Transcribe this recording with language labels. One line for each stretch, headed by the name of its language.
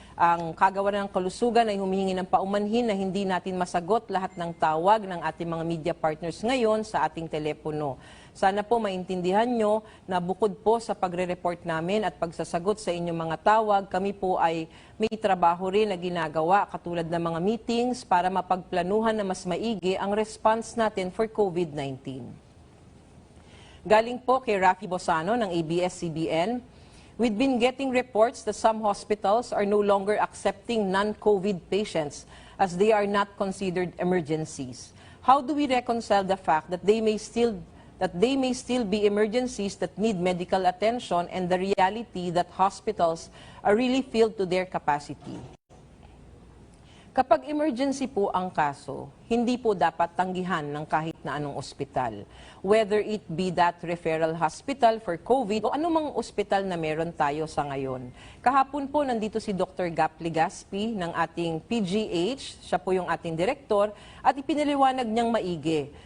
Filipino: Ang Kagawaran ng Kalusugan ay humihingi ng paumanhin na hindi natin masagot lahat ng tawag ng ating mga media partners ngayon sa ating telepono. Sana po maintindihan nyo na bukod po sa pagre-report namin at pagsasagot sa inyong mga tawag, kami po ay may trabaho rin na ginagawa katulad ng mga meetings para mapagplanuhan na mas maigi ang response natin for COVID-19. Galing po kay Rafi Bosano ng ABS-CBN,
English: "We've been getting reports that some hospitals are no longer accepting non-COVID patients as they are not considered emergencies. How do we reconcile the fact that they may still be emergencies that need medical attention and the reality that hospitals are really filled to their capacity?"
Filipino: Kapag emergency po ang kaso, hindi po dapat tanggihan ng kahit na anong ospital.
English: Whether it be that referral hospital for COVID
Filipino: o anumang ospital na meron tayo sa ngayon. Kahapon po nandito si Dr. Gap Legaspi ng ating PGH, siya po yung ating direktor, at ipinaliwanag niyang maigi.